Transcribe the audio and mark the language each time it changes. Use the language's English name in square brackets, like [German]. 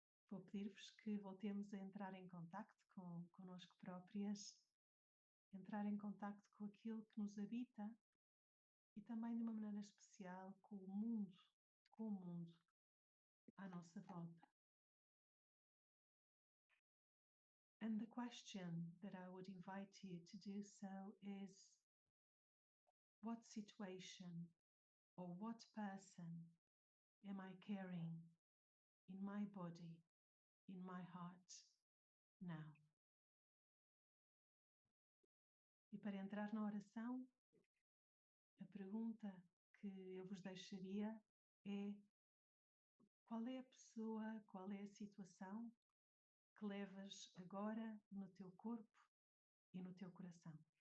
[Portuguese] Vou pedir-vos que voltemos a entrar em contacto connosco próprias, entrar em contacto com aquilo que nos habita e também de uma maneira especial com o mundo à nossa volta. [English] And the question that I would invite you to do so is, what situation or what person am I carrying in my body, in my heart now? [Portuguese] E para entrar na oração, a pergunta que eu vos deixaria é: qual é a pessoa, qual é a situação que levas agora no teu corpo e no teu coração?